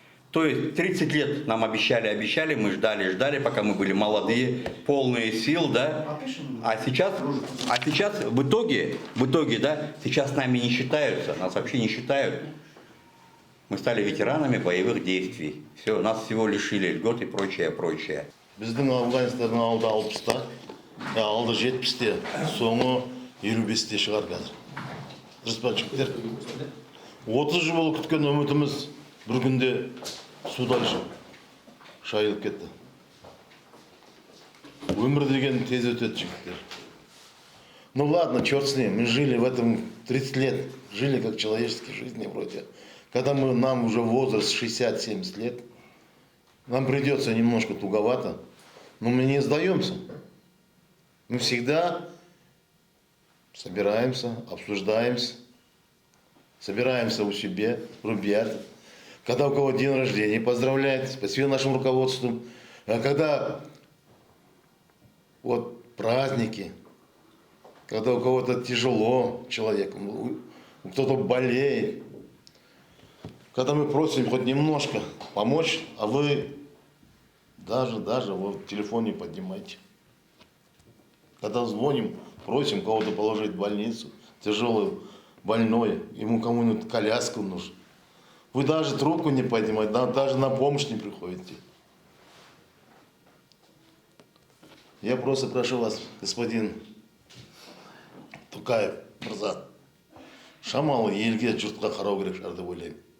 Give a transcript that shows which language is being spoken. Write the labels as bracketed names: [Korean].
[Russian] То есть 30 лет нам обещали, мы ждали, пока мы были молодые, полные сил, да. А сейчас в итоге, да, сейчас с нами не считаются, нас вообще не считают. Мы стали ветеранами боевых действий. Все, нас всего лишили льгот и прочее, прочее. [Kazakh] Біздің Афганистанның алды 60-та, алды 70-те, соңы 55-те шығар қазір. Дұрыс па жігіттер? 30 жыл болып күткен үмітіміз бір күнде судай шайылып кетті. Өмір деген тез өтеді, жігіттер. [Russian] Ну ладно, черт с ним, мы жили в этом 30 лет, жили как человеческие жизни вроде. Когда нам уже возраст 60-70 лет, нам придется немножко туговато, но мы не сдаемся. Мы всегда собираемся, обсуждаемся, собираемся у себя, ребят. Когда у кого день рождения, поздравляет, спасибо нашим руководству. А когда вот праздники, когда у кого-то тяжело человеку, кто-то болеет, когда мы просим хоть немножко помочь, а вы даже вы в телефоне поднимаете. Когда звоним, просим кого-то положить в больницу, тяжелый, больной, ему кому-нибудь коляску нужно. Вы даже трубку не поднимаете, даже на помощь не приходите. Я просто прошу вас, господин Тукаев, [Kazakh] Мырза, шамалы елге жұртқа қарау керек шығар деп ойлаймын.